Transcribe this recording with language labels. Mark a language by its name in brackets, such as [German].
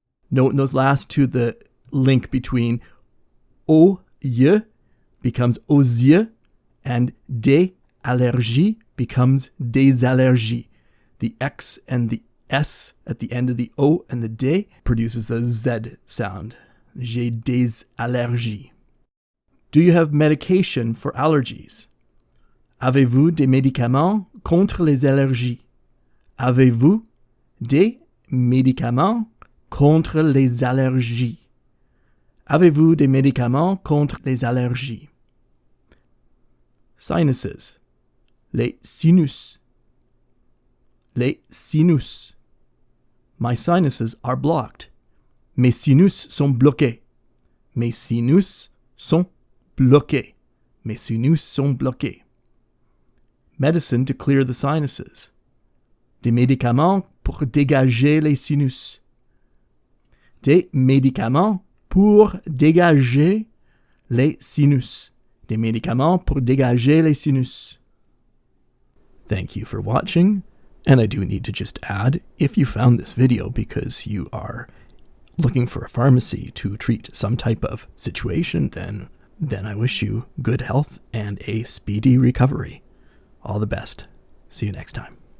[English] Note in those last two the link between aux yeux becomes aux yeux and des allergies becomes des allergies. The X and the S at the end of the O and the D produces the Z sound. [French] J'ai des allergies. [English] Do you have medication for allergies? [French] Avez-vous des médicaments contre les allergies? Avez-vous des médicaments contre les allergies? Avez-vous des médicaments contre les allergies? Sinuses. Les sinus. Les sinus. [English] My sinuses are blocked. [French] Mes sinus sont bloqués. Mes sinus sont bloqués. Mes sinus sont bloqués. [English] Medicine to clear the sinuses. [French] Des médicaments pour dégager les sinus. Des médicaments pour dégager les sinus. Des médicaments pour dégager les sinus. [English] Thank you for watching. And I do need to just add, if you found this video because you are looking for a pharmacy to treat some type of situation, then I wish you good health and a speedy recovery. All the best. See you next time.